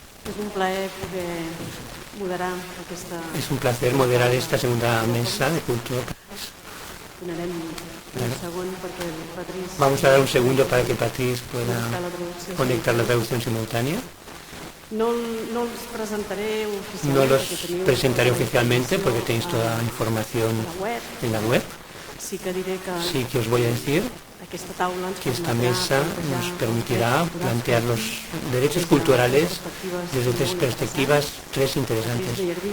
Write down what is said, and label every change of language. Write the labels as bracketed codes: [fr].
[ca] És un plaer poder moderar aquesta... [es] Es un placer moderar esta segunda mesa de cultura. [ca] Donarem un segon perquè el Patrice... [es] Vamos a dar un segundo para que Patrice pueda conectar la traducción simultánea. [ca] No els presentaré oficialment. [es] No los presentaré oficialmente porque tenéis toda la información en la web. [ca] Sí que diré que... [es] Sí que os voy a decir que esta mesa nos permitirá plantear los derechos culturales desde tres perspectivas, tres interesantes.